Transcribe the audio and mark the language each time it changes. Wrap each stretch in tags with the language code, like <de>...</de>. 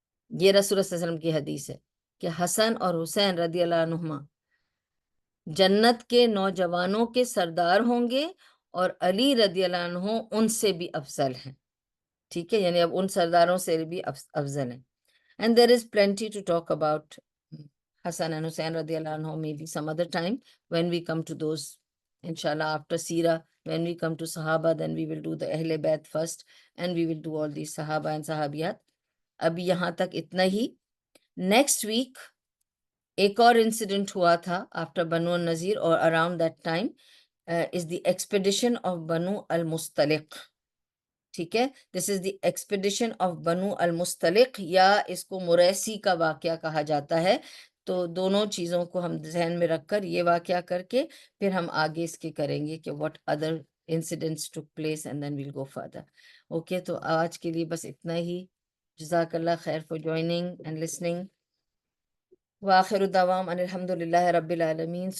<ur>یہ رسول اللہ صلی اللہ علیہ وسلم کی حدیث ہے کہ حسن اور حسین رضی اللہ عنہما جنت کے نوجوانوں کے سردار ہوں گے، اور علی رضی اللہ عنہ ان سے بھی افضل ہیں. ٹھیک ہے. یعنی اب ان سرداروں سے بھی افضل ہیں.</ur> <en>And there is plenty to talk about Hassan and Hussein radiallahu anhu, maybe some other time when we come to those, inshallah, after Seerah. When we come to Sahaba, then we will do the Ahle Bayt first, and we will do all these Sahaba and Sahabiyat.</en> <ur>ابھی یہاں تک اتنا ہی.</ur> <en>next week ایک اور incident</en> <ur>ہوا تھا</ur> <en>After Banu al Nadir or around that time is the expedition of Banu al Mustaliq.</en> <ur>ٹھیک ہے،</ur> <en>this is the expedition of</en> <ur>بنو المستلق، یا اس کو مریسی کا واقعہ کہا جاتا ہے. تو دونوں چیزوں کو ہم ذہن میں رکھ کر یہ واقعہ کر کے پھر ہم آگے اس کے کریں گے کہ</ur> <en>What other incidents took place and then we'll go further.</en> <ur>Okay, تو آج کے لیے بس اتنا ہی. جزاک اللہ خیر</ur> <en>For joining and listening.</en> <ar>وآخر دعوام ان الحمد للہ رب العالمین.</ar>